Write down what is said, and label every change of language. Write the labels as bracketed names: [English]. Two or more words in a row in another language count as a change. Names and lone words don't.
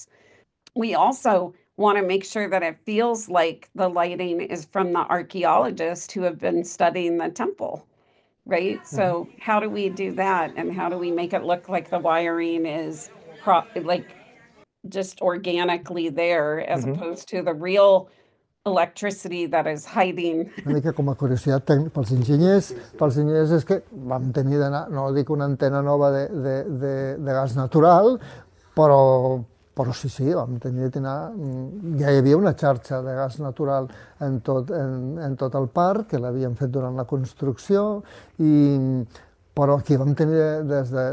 [English] We also want to make sure that it feels like the lighting is from the archaeologists who have been studying the temple, right? So how do we do that? And how do we make it look like the wiring is like just organically there as opposed to the real electricity that is hiding? [Catalan] Una mica com a curiositat tècnica pels enginyers és que vam tenir d'anar, no dic una antena nova de gas natural, però sí, vam tenir d'anar, ja hi havia una xarxa de gas natural en tot el parc, que l'havien fet durant la construcció, però aquí vam tenir, des